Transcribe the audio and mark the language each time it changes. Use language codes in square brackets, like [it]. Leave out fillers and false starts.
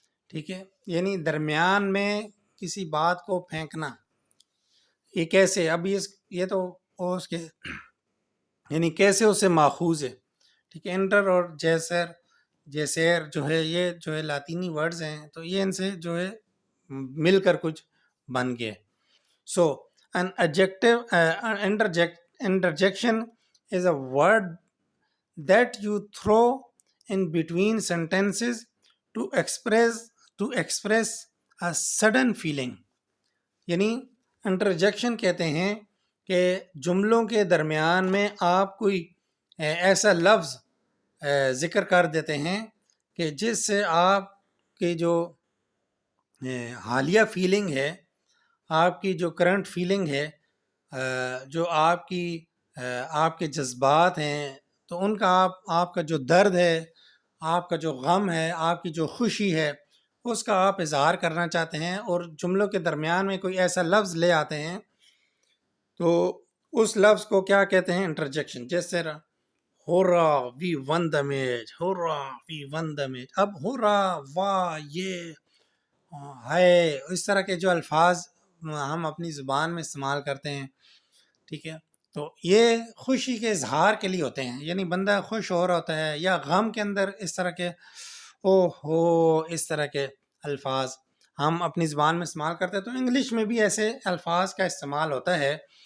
[ur] ٹھیک ہے، یعنی درمیان میں کسی بات کو پھینکنا. یہ کیسے؟ اب یہ تو اس کے یعنی کیسے اس سے ماخوذ ہے. ٹھیک ہے، انٹر اور جیسیر جو ہے یہ جو ہے لاطینی ورڈز ہیں، تو یہ ان سے جو ہے مل کر کچھ بن گئے. [en] So an adjective interjection is a word that you throw in between sentences to express a sudden feeling. [ur] یعنی انٹرجیکشن کہتے ہیں کہ جملوں کے درمیان میں آپ کوئی ایسا لفظ ذکر کر دیتے ہیں کہ جس سے آپ کی جو حالیہ فیلنگ ہے، آپ کی جو کرنٹ فیلنگ ہے، جو آپ کے جذبات ہیں، تو ان کا آپ کا جو درد ہے، آپ کا جو غم ہے، آپ کی جو خوشی ہے، اس کا آپ اظہار کرنا چاہتے ہیں اور جملوں کے درمیان میں کوئی ایسا لفظ لے آتے ہیں، تو اس لفظ کو کیا کہتے ہیں؟ انٹرجیکشن. [en] جیسے hurray we won the match, hurray we won the match. [ur] اب ہورا، واہ، یہ ہے، اس طرح کے جو الفاظ ہم اپنی زبان میں استعمال کرتے ہیں، ٹھیک ہے، تو یہ خوشی کے اظہار کے لیے ہوتے ہیں. یعنی بندہ خوش ہو رہا ہوتا ہے یا غم کے اندر اس طرح کے او ہو، اس طرح کے الفاظ ہم اپنی زبان میں استعمال کرتے ہیں. تو انگلش میں بھی ایسے الفاظ کا استعمال ہوتا ہے.